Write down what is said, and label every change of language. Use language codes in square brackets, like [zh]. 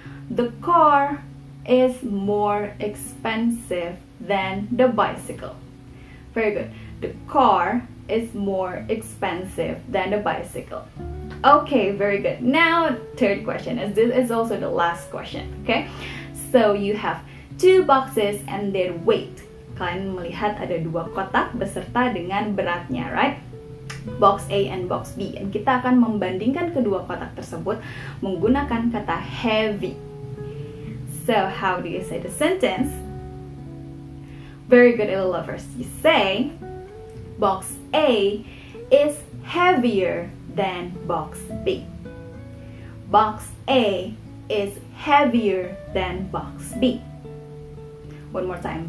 [en] The car is more expensive than the bicycle. Very good. The car is more expensive than the bicycle. Okay, very good. Now, third question, as this is also the last question. Okay, so you have two boxes and their weight. [id] Kalian melihat ada dua kotak beserta dengan beratnya, right? [en] Box A and box B. [id] Dan kita akan membandingkan kedua kotak tersebut menggunakan kata heavy. [en] So, how do you say the sentence? Very good, little lovers. You say, box A is heavier than box B. Box A is heavier than box B. One more time.